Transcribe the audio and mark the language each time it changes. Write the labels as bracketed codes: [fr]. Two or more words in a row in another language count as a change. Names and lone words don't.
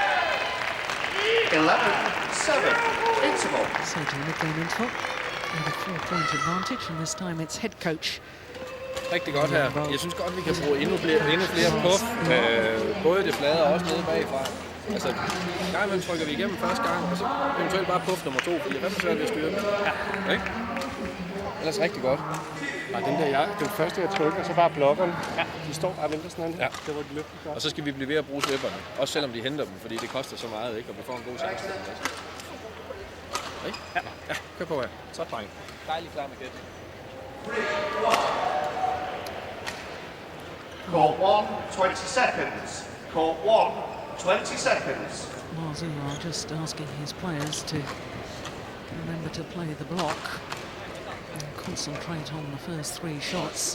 [en] 11-7. Interval. So to the mid-game interval, with a 4-point advantage, and this time it's head coach. [da] Rigtig godt her. Jeg synes godt, vi kan bruge endnu flere puff. Både det flade og også nede bagfra. Altså, en gang imellem trykker vi igennem første gang, og så eventuelt bare puff nummer 2, fordi hvad er svært ved at styre den? Ja. Ikke? Ellers rigtig godt. Og den første, jeg trykker, så bare blokkerne. Ja, de står bare venter sådan her. Ja. Det var de løftet godt. Og så skal vi blive ved at bruge slipperne. Også selvom de henter dem, fordi det koster så meget, ikke? Og vi får en god chance for dem også. Ikke? Ja, kør på her. Så dreng. Dejligt klar med gæt. [en] Court 1, 20 seconds. Court 1, 20 seconds. Ma Zhihao just asking his players to remember to play the block and concentrate on the first 3 shots.